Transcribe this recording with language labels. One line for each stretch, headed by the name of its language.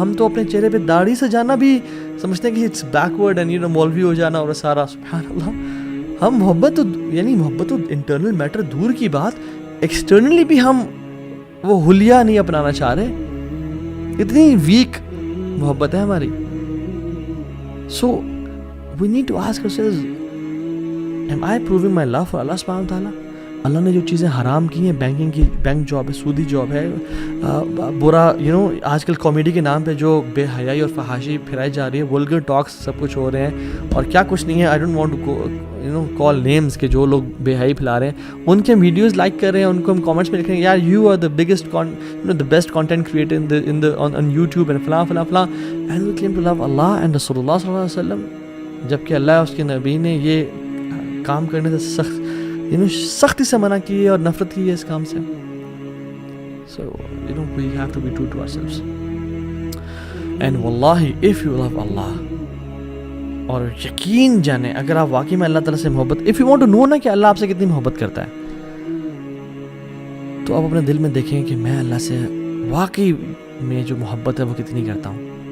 Urdu: ہم تو اپنے چہرے پہ داڑھی سے جانا بھی سمجھتے ہیں کہ
English: it's backward
Urdu: اینڈ مولوی ہو جانا اور سارا. سبحان اللہ, ہم محبت تو انٹرنل میٹر دور کی بات, ایکسٹرنلی بھی ہم وہ حلیہ نہیں اپنانا چاہ رہے. اتنی ویک محبت ہے ہماری.
English: So we need to ask ourselves, am I proving my love for Allah subhanahu wa ta'ala?
Urdu: اللہ نے جو چیزیں حرام کی ہیں, بینکنگ کی بینک جاب ہے, سودی جاب ہے, برا آج کل کامیڈی کے نام پہ جو بے حیائی اور فحاشی پھیلائی جا رہی ہے, ولگر ٹاکس سب کچھ ہو رہے ہیں اور کیا کچھ نہیں ہے.
English: I don't want to call names
Urdu: کہ جو لوگ بے حیائی پھیلا رہے ہیں ان کے ویڈیوز لائک کر رہے ہیں, ان کو ہم کامنٹس میں لکھ رہے ہیں یار
English: you are the biggest the best content creator on YouTube
Urdu: and فلاں فلاں فلاں,
English: and we claim to love
Urdu: Allah and رسول اللہ صلی اللہ علیہ وسلم, جبکہ اللہ اس کے نبی نے یہ کام کرنے سے سختی سے منع کی ہے اور نفرت کی ہے اس کام سے.
English: So we have to be true to ourselves. And wallahi if you love Allah,
Urdu: اور یقین جانے اگر آپ واقعی میں اللہ تعالیٰ سے محبت,
English: if you want to know
Urdu: نا کہ اللہ آپ سے کتنی محبت کرتا ہے, تو آپ اپنے دل میں دیکھیں کہ میں اللہ سے واقعی میں جو محبت ہے وہ کتنی کرتا ہوں.